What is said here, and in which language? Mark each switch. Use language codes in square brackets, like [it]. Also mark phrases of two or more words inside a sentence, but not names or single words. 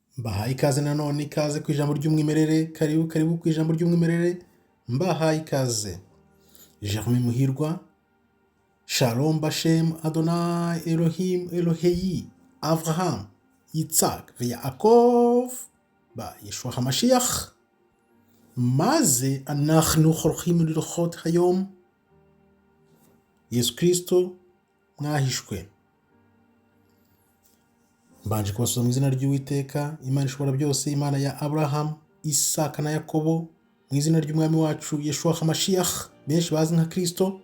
[rw] Mbahaye ikaze nanone ikaze ku ijambo ry'umwimerere, karibu ku ijambo ry'umwimerere, mbahaye ikaze. Jerome Muhirwa, [he] שלום בשם אדוני אלוהים אלוהי אברהם יצחק ויעקב בישוע המשיח. מה זה אנחנו הולכים ללכות היום? [rw] Yesu Kristo mwahishwe. Mbanje kubasura mu izina ry'Uwiteka, Imana ishobora byose, Imana ya Abraham, Isaka na Yakobo, mu izina ry'umwami wacu [he] ישוע המשיח, [rw] benshi bazi nka Kristo.